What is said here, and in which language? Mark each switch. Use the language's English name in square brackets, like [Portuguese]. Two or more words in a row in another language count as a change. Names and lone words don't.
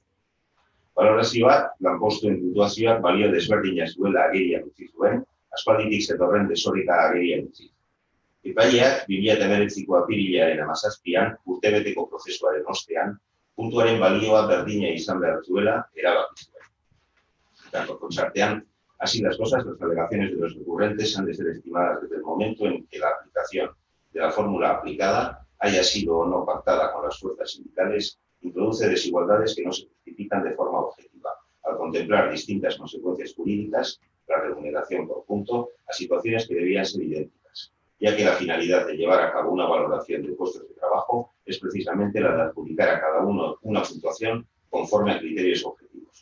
[Basque] Balorazioak lanpostuen puntuazioak balio desberdina zuela agerian utzi zuen, aspalditik zetorren desoreka agerian utzi. Epaileak 2019ko apirilearen 17an urtebeteko prozesuaren ostean puntuaren balioa berdina izan behar zuela erabaki zuen. [Spanish] Por consartean, así las cosas, las alegaciones de los recurrentes han de ser estimadas desde el momento en que la aplicación de la fórmula aplicada, haya sido o no pactada con las fuerzas sindicales, introduce desigualdades que no se justifican de forma objetiva, al contemplar distintas consecuencias jurídicas, la remuneración por punto, a situaciones que debían ser idénticas, ya que la finalidad de llevar a cabo una valoración de puestos de trabajo es precisamente la de adjudicar a cada uno una puntuación conforme a criterios objetivos.